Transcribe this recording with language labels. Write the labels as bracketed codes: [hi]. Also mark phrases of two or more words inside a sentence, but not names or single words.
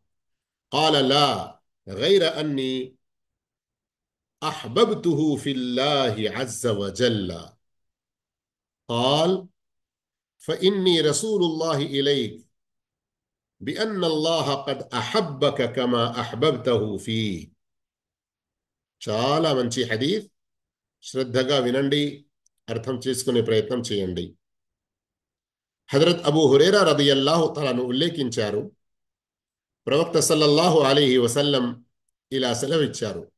[ar] قال: لا، غير أني أحببته في الله عز وجل. قال: فإني رسول الله إليك بأن الله قد أحبك كما أحببته فيه. [te] చాలా మంచి హదీత్. శ్రద్ధగా వినండి, అర్థం చేసుకునే ప్రయత్నం చేయండి. హజరత్ అబూ హురైరా రదియల్లాహు తఆలాను ఉల్లేఖించారు, ప్రవక్త [ar] صلى الله عليه وسلم [te] ఇలా సెలవిచ్చారు.